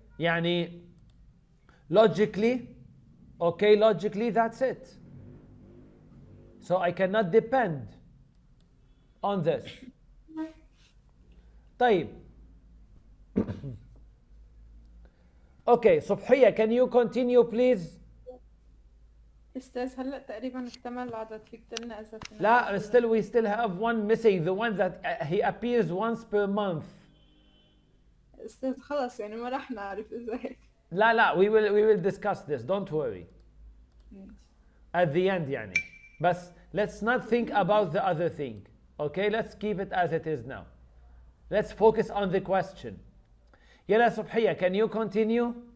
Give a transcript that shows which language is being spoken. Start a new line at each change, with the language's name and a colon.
English: يعني logically, logically that's it. So I cannot depend on this.
Arabic: طيب.
English: Okay, صبحية, can you continue please?
Arabic: أستاذ هلأ تقريبا اكتمل العدد، فيك تقلنا إذا فينا.
English: لا, we still have one missing, the one that he appears once per month.
Arabic: أستاذ خلص يعني ما راح نعرف إذا هيك.
English: لا, we will discuss this, don't worry. At the end يعني. But let's not think about the other thing. Okay, let's keep it as it is now. Let's focus on the question. يلا صبحية, can you continue?